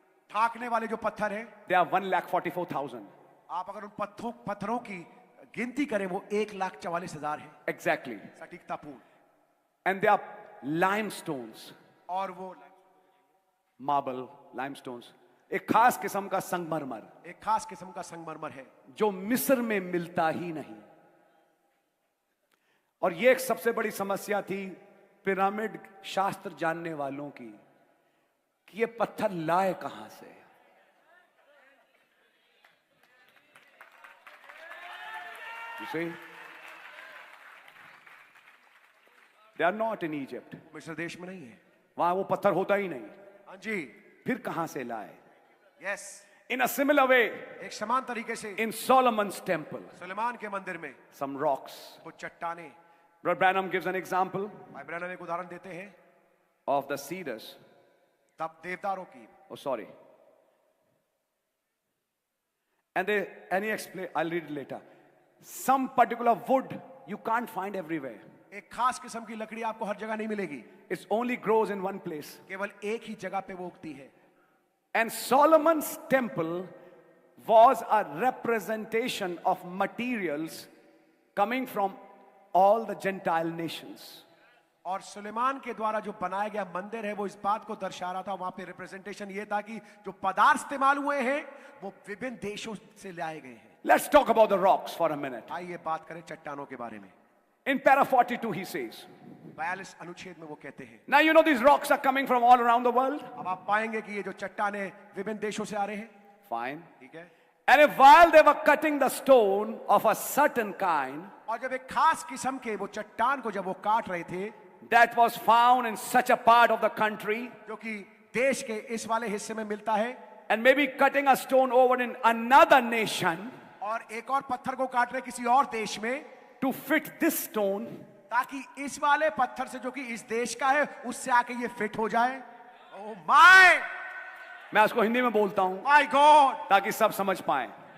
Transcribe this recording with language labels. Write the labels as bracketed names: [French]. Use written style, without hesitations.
[Hindi] ढाकने वाले जो पत्थर है, [English] they are 1,44,000. [Hindi] आप अगर उन पत्थरों की गिनती करें वो 1,44,000 है, [English] Exactly. [Hindi] सटीकता पूर्ण। [English] And they are limestones, [Hindi] और वो [English] marble, limestones, [Hindi] एक खास किस्म का संगमरमर एक खास किस्म का संगमरमर है जो मिस्र में मिलता ही नहीं। और ये एक सबसे बड़ी समस्या थी पिरामिड शास्त्र जानने वालों की कि ये पत्थर लाए कहां से। [English] You see? They are not in Egypt. [Hindi] मिस्र देश में नहीं है। वहां वो पत्थर होता ही नहीं, हाँ जी, फिर कहां से लाए? [English] Yes. In a similar way, [Hindi] एक समान तरीके से [English] in Solomon's temple, [Hindi] सुलेमान के मंदिर में [English] some rocks. [Hindi] कुछ चट्टाने, [English] Brother Branham gives an example [Hindi] भाई ब्रैनम एक उदाहरण देते हैं [English] of the cedars. [Hindi] तब देवदारों की, [English] Oh, sorry. And he explain, I'll read it later. Some particular wood you can't find everywhere. [Hindi] एक खास किस्म की लकड़ी आपको हर जगह नहीं मिलेगी, [English] It only grows in one place. [Hindi] केवल एक ही जगह पे वो उगती है। [English] And Solomon's temple was a representation of materials coming from all the Gentile nations. [Hindi] और सुलेमान के द्वारा जो बनाया गया मंदिर है वो इस बात को दर्शा रहा था, वहां पे रिप्रेजेंटेशन ये था कि जो पदार्थ इस्तेमाल हुए हैं वो विभिन्न देशों से लाए गए हैं। [English] Let's talk about the rocks for a minute. [Hindi] आइए बात करें चट्टानों के बारे में। [English] In para 42 he says, [Hindi] 42 अनुच्छेद में वो कहते हैं, [English] now you know these rocks are coming from all around the world. [Hindi] अब आप पाएंगे कि ये जो चट्टाने विभिन्न देशों से आ रहे हैं, [English] Fine. [Hindi] ठीक है, [English] And if while they were cutting the stone of a certain kind [Hindi] और जब एक खास किस्म के वो चट्टान को जब वो काट रहे थे [English] that was found in such a part of the country, [Hindi] जो कि देश के इस वाले हिस्से में मिलता है, [English] and maybe cutting a stone over in another nation [Hindi] और एक और पत्थर को काट रहे किसी और देश में, [English] to fit this stone, [Hindi] ताकि इस वाले पत्थर से जो कि इस देश का है उससे आके ये फिट हो जाए। [English] oh my [Hindi] मैं उसको हिंदी में बोलता हूं [English] my God, [Hindi] ताकि सब समझ पाए।